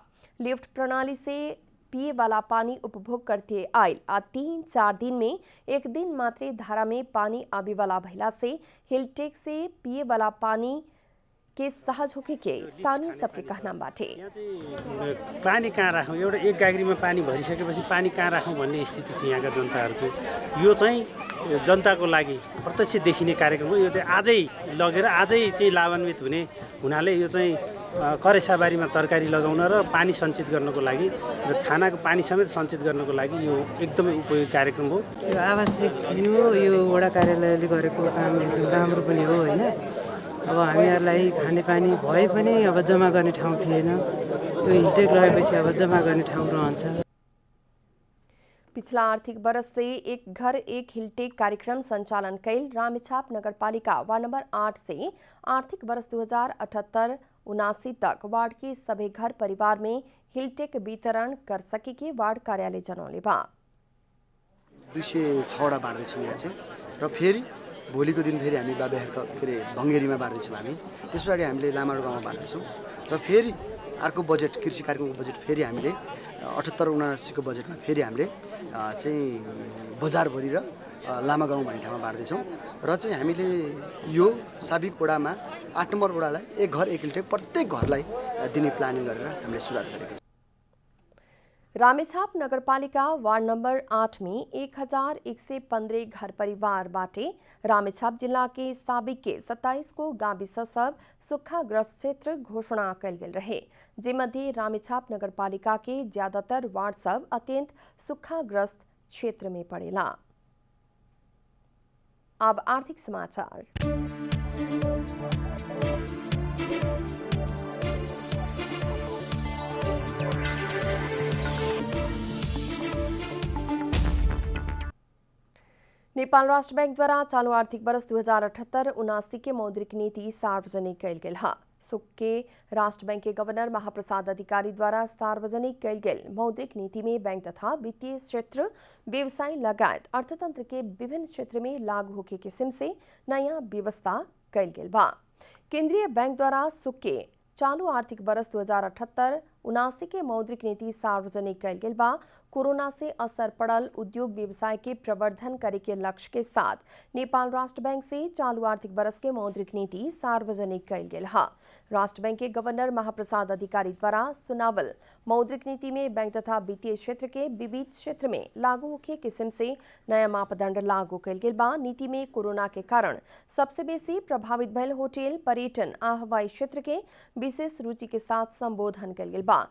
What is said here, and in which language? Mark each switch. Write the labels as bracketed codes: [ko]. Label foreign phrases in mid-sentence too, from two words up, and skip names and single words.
[bho] लिफ्ट प्रणाली से पिए वाला पानी उपभोग करते आयल आ 3-4 दिन में एक दिन मात्र धारा में पानी आवे वाला भइला से हिलटेक से पिए वाला पानी के सहज होके के स्थानीय सबके कहना बाटे। [ne] पानी कहाँ राखौँ, एउटा एक गाग्रीमा पानी भरिसकेपछि पानी कहाँ राखौँ भन्ने स्थिति छ यहाँका जनताहरूको। यो चाहिँ जनताको लागि प्रत्यक्ष देखिने कार्यक्रम हो। यो चाहिँ आजै लगेर आजै चाहिँ लाभान्वित हुनाले यो चाहिँ करेसाबारीमा तरकारी लगाउन र पानी सञ्चित गर्नको लागि र छानाको पानी समेत सञ्चित गर्नको लागि यो एकदमै उपयोगी कार्यक्रम हो। यो आवश्यक थियो, यो वडा कार्यालयले गरेको काम एकदम राम्रो पनि हो हैन। अब हामीहरूलाई खानेपानी भए पनि अब जम्मा गर्ने ठाउँ थिएन, यो हिलटेक रहेपछि अब जम्मा गर्ने ठाउँ रहन्छ। [bho] पिछला आर्थिक वर्ष से एक घर एक हिलटेक कार्यक्रम संचालन कैल रामेछाप नगरपालिका वार्ड नंबर 8 से आर्थिक वर्ष 2078 79 तक वार्ड के सभी घर परिवार में हिलटेक वितरण कर सकेकी वार्ड कार्यालय जनौले बा। [ne] 206 वटा बाँड्दैछौँ यहाँ चाहिँ र फेरि भोलिको दिन फेरि हामी बाबेहरूको के अरे भङ्गेरीमा बाँड्दैछौँ हामी। त्यस पछाडि हामीले लामाडो गाउँमा बाँड्दैछौँ र फेरि अर्को बजेट कृषि कार्यक्रमको बजेट फेरि हामीले 78-79 को बजेटमा फेरि हामीले चाहिँ बजारभरि र लामा गाउँ भन्ने ठाउँमा बाँड्दैछौँ र चाहिँ हामीले यो साबिक वडामा 8 नम्बर वडालाई एक घर एक हिलटेक प्रत्येक घरलाई दिने प्लानिङ गरेर हामीले सुरुवात गरेका छौँ। [bho] रामेछाप नगरपालिका वार्ड नंबर 8 में 1115 घर परिवार बाटे रामेछाप जिला के साबिक के 27 को गाविस सब सुखाग्रस्त क्षेत्र घोषणा कल गेल रहे, जिमध्ये रामेछाप नगरपालिका के ज्यादातर वार्ड सब अत्यंत सुखाग्रस्त क्षेत्र में पड़ेला। अब आर्थिक समाचार। नेपाल राष्ट्र बैंक द्वारा चालू आर्थिक वर्ष 2078-79 के मौद्रिक नीति सार्वजनिक कैल गेल है। सुक के राष्ट्र बैंक के गवर्नर महाप्रसाद अधिकारी द्वारा सार्वजनिक कैल गेल मौद्रिक नीति में बैंक तथा वित्तीय क्षेत्र, व्यवसाय लगायत अर्थतंत्र के विभिन्न क्षेत्र में लागू होके किस्म से नया व्यवस्था कैल गेल बा। केंद्रीय बैंक द्वारा सुक के चालू आर्थिक वर्ष 2078-79 के मौद्रिक नीति सार्वजनिक कैल गेल बा। कोरोना से असर पड़ल उद्योग व्यवसाय के प्रवर्धन करे के लक्ष्य के साथ नेपाल राष्ट्र बैंक से चालू आर्थिक वर्ष के मौद्रिक नीति सार्वजनिक कैल गेल है। राष्ट्र बैंक के गवर्नर महाप्रसाद अधिकारी द्वारा सुनावल मौद्रिक नीति में बैंक तथा वित्तीय क्षेत्र के विविध क्षेत्र में लागू होके किस्म से नया मापदंड लागू कैल गेल बा। नीति में कोरोना के कारण सबसे बेसी प्रभावित भयल होटल, पर्यटन आ हवाई क्षेत्र के विशेष रुचि के साथ संबोधन कैल गेल बा।